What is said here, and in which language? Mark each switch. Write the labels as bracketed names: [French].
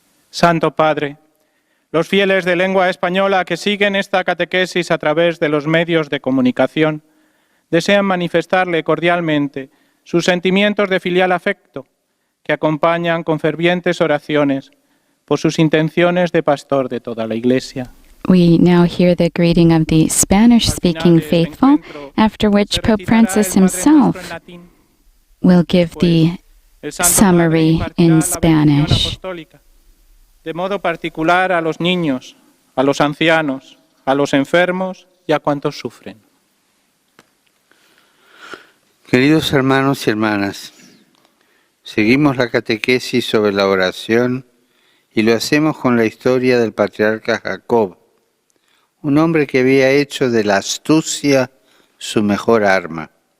[Spanish] Santo Padre, los fieles de lengua española que siguen esta catequesis a través de los medios de comunicación desean manifestarle cordialmente sus sentimientos de filial afecto que acompañan con fervientes oraciones por sus intenciones de pastor de toda la Iglesia. [English] We now hear the greeting of the Spanish-speaking faithful, after which Pope Francis himself will give the summary in Spanish. [Spanish] De modo particular a los niños, a los ancianos, a los enfermos y a cuantos sufren. Queridos hermanos y hermanas, seguimos la catequesis sobre la oración y lo hacemos con la historia del patriarca Jacob, un hombre que había hecho de la astucia su mejor arma.